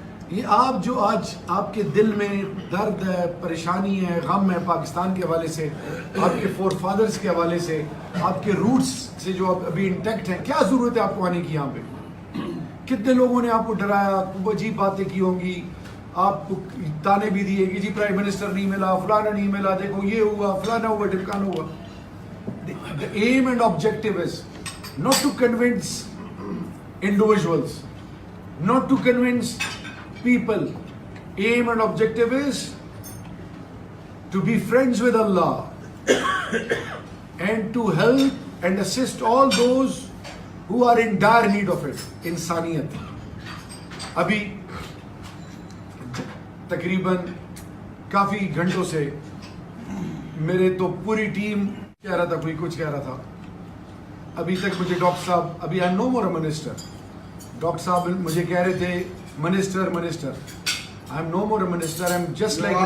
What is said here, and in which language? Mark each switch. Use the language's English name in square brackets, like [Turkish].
[Urdu] یہ آپ جو آج آپ کے دل میں درد ہے, پریشانی ہے, غم ہے پاکستان کے حوالے سے, آپ کے فور فادرز کے حوالے سے, آپ کے روٹس سے جو آپ ابھی انٹیکٹ ہیں, کیا ضرورت ہے آپ کو آنے کی یہاں پہ؟ کتنے لوگوں نے آپ کو ڈرایا, عجیب باتیں کی ہوں گی, آپ کو تانے بھی دیے کہ جی پرائم منسٹر نہیں ملا, فلانا نہیں ملا, دیکھو یہ ہوا, فلانا ہوا, ڈھمکانا ہوا. [English] The aim and objective is not to convince individuals, not to convince people. Aim and objective is to be friends with Allah and to help and assist all those who are in dire need of it. [Urdu] انسانیت. ابھی تقریباً کافی گھنٹوں سے میرے تو پوری team کہہ رہا تھا, کوئی کچھ کہہ رہا تھا. ابھی تک مجھے ڈاکٹر صاحب, ابھی [English] I no more a minister, [Urdu] ڈاکٹر صاحب مجھے کہہ رہے تھے minister, [English] I am no more a minister, I am just like.